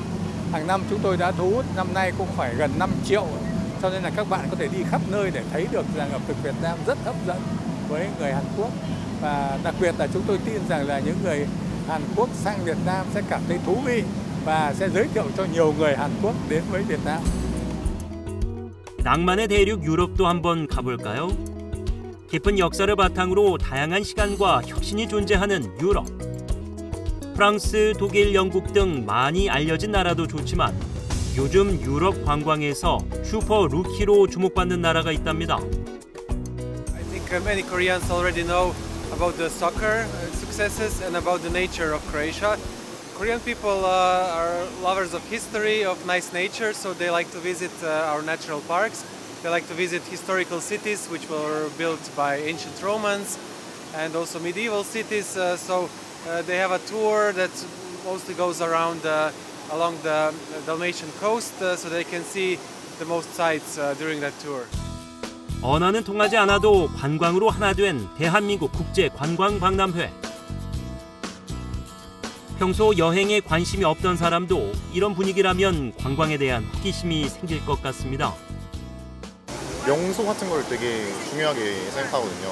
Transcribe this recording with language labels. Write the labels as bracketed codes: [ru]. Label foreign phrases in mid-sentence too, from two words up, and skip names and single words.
[vi] Hàng năm chúng tôi đã thu hút năm nay cũng phải gần 5 triệu. Cho nên là các bạn có thể đi khắp nơi để thấy được rằng ẩm thực Việt Nam rất hấp dẫn với người Hàn Quốc. Và đặc biệt là chúng tôi tin rằng là những người Hàn Quốc sang Việt Nam sẽ cảm thấy thú vị và sẽ giới thiệu cho nhiều người Hàn Quốc đến với Việt Nam. [ko] 낭만의 대륙 유럽도 한번 가볼까요? 깊은 역사를 바탕으로 다양한 시간과 혁신이 존재하는 유럽. 프랑스, 독일, 영국 등 많이 알려진 나라도 좋지만 요즘 유럽 관광에서 슈퍼 루키로 주목받는 나라가 있답니다. [en] I think many Koreans already know about the soccer successes and about the nature of Croatia. Korean people are lovers of history, of nice nature, so they like to visit our natural parks. They like to visit historical cities which were built by ancient Romans and also medieval cities. So they have a tour that mostly goes around along the Dalmatian coast, so they can see the most sights during that tour. [ko] 언어는 통하지 않아도 관광으로 하나 된 대한민국 국제관광박람회. 평소 여행에 관심이 없던 사람도 이런 분위기라면 관광에 대한 호기심이 생길 것 같습니다. 명소 같은 걸 되게 중요하게 생각하거든요.